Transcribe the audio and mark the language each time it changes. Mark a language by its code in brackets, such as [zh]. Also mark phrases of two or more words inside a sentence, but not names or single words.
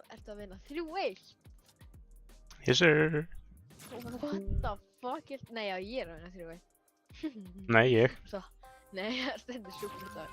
[is] Ertu að vinna 3-1? [en] Yes sir. What the fuck? [is] Nei, já, ég er að vinna 3-1. Nei, ég. Svo, nei, það stendur sjúklega það.